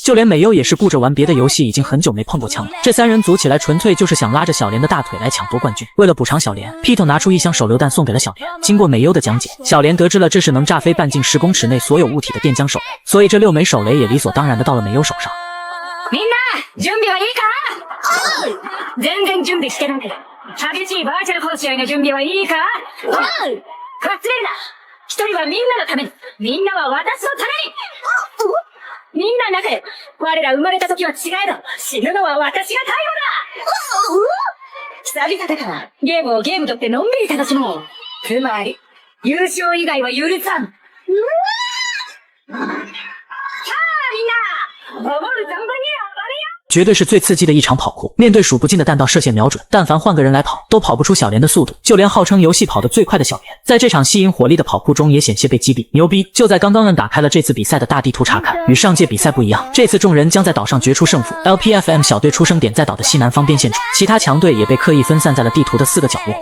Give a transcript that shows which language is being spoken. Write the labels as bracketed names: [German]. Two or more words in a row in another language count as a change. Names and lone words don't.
[Chinese] 就连美优也是顾着玩别的游戏，已经很久没碰过枪了。这3人组起来纯粹就是想拉着小莲的大腿来抢夺冠军。为了补偿小莲， Pito 拿出1箱手榴弹送给了小莲。经过美优的讲解，小莲得知了这是能炸飞半径10公尺内所有物体的电浆手雷，所以这6枚手雷也理所当然的到了美优手上。 [Japanese] みんな準備はいいか？全然準備してないけど、激しいバーチャル殺し合いの準備はいいか？かすれるな。一人はみんなのために、みんなは私のために。みんな仲良く。我ら生まれた時は違えど、死ぬのは私が最後だ。久々だから、ゲームをゲームとってのんびり楽しもう。つまり、優勝以外は許さん。さあみんな、守る存分に暴れよ。 [Chinese] 绝对是最刺激的一场跑酷，面对数不尽的弹道射线瞄准，但凡换个人来跑，都跑不出小莲的速度。就连号称游戏跑得最快的小莲，在这场吸引火力的跑酷中也险些被击毙。牛逼！就在刚刚摁打开了这次比赛的大地图查看，与上届比赛不一样，这次众人将在岛上决出胜负。LPFM 小队出生点在岛的西南方边线处，其他强队也被刻意分散在了地图的4个角落。